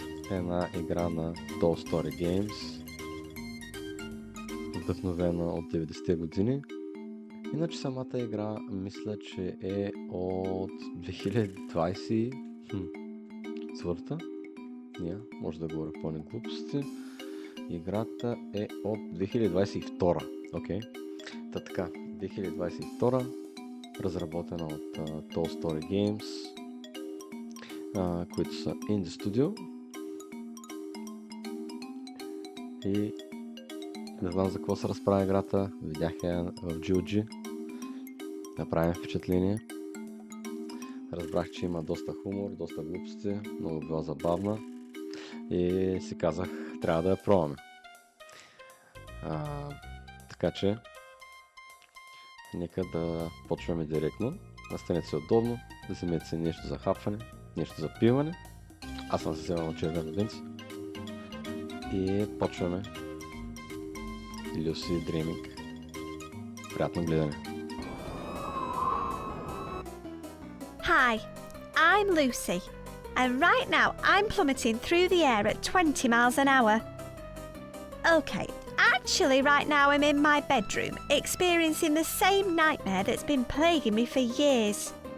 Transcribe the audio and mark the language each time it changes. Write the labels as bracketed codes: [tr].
[bg] Една игра на Toy Story Games, вдъхновена от 90-те години. Иначе самата игра мисля, че е от 2024. Може да говоря пълни глупости. Играта е от 2022. Окей. Та така, 2022, разработена от Toy Story Games, които са [en] in the studio. [bg] И не знам за какво се разправя играта, видях я в GOG, направим впечатление. Разбрах, че има доста хумор, доста глупости, много била забавна и си казах, трябва да я пробваме. Така че, нека да почваме директно. Настанете се удобно, да вземете си нещо за хапване, нещо за пиване. Аз съм се вземал на червен роденци. И почваме Люси Dreaming. Приятно гледане. [en] Hi, I'm Lucy, and right now I'm plummeting through the air at 20 miles an hour. Okay, actually right now I'm in my bedroom, experiencing the same nightmare that's been plaguing me for years.